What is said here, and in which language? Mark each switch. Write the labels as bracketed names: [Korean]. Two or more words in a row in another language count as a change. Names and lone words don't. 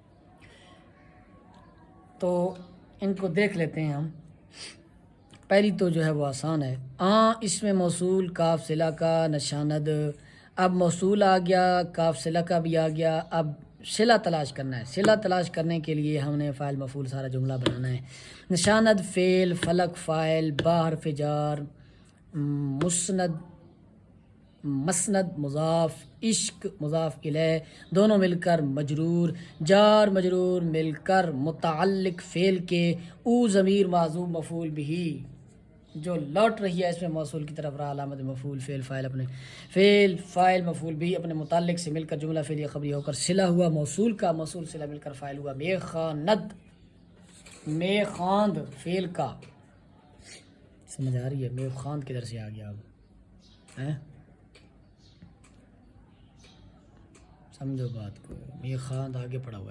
[Urdu] تو ان کو دیکھ لیتے ہیں ہم۔ پہلی تو جو ہے وہ آسان ہے، اس میں موصول کاف صلہ کا نشاند۔ اب موصول آ گیا، کاف صلہ کا بھی آ گیا، اب صلہ تلاش کرنا ہے۔ صلہ تلاش کرنے کے لیے ہم نے فاعل مفعول سارا جملہ بنانا ہے۔ نشاند فعل، فلک فاعل، با حرف جار، مسند مضاف، عشق مضاف الیہ، دونوں مل کر مجرور، جار مجرور مل کر متعلق فعل کے او ضمیر معذوف مفعول بھی جو لوٹ رہی ہے اس میں موصول کی طرف، را علامت مفعول فعل فاعل مفعول بھی اپنے متعلق سے مل کر جملہ فعلیہ خبریہ ہو کر صلہ ہوا موصول کا، موصول صلہ مل کر فاعل ہوا میں خواند فعل کا۔ سمجھ آ رہی ہے؟ میں خواند کدھر سے آ گیا اب؟ سمجھو بات کو، یہ خواند آگے پڑا ہوا ہے۔